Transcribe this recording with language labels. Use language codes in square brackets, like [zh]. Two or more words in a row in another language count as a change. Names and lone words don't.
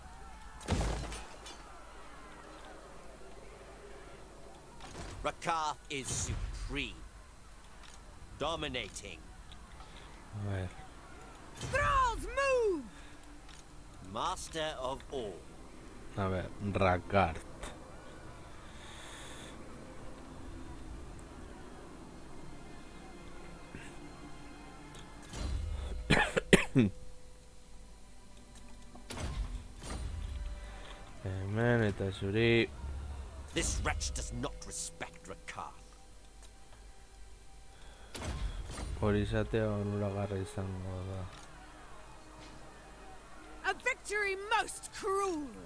[en] Rakar is supreme. Dominating. [es] A ver. [en] Thralls, move! Master of all. [es] A ver. [eu] Rakart. Hemen eta zuri. [en] This wretch does not respect Rakar. [eu] Hori izatea onuragarra izango da. [en] A victory most cruel!